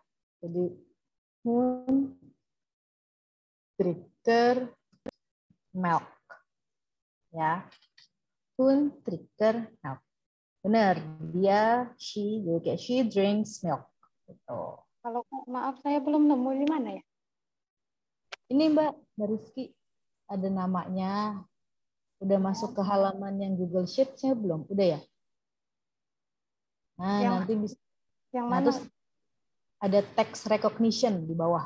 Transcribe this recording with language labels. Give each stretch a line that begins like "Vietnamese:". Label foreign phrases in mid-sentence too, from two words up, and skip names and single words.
Norwegian: Jadi hun drikker milk. Ya. Hun drikker milk.
Indonesian: Benar, dia she jadi kayak
English: she drinks milk.
Indonesian: Gitu. Kalau maaf saya belum nemu di mana ya? Ini Mbak Rizky ada namanya. Udah masuk ke halaman yang Google Sheet-nya belum? Udah ya? Nah, nanti bisa. Yang mana? Terus ada
English: text recognition
Indonesian: di bawah.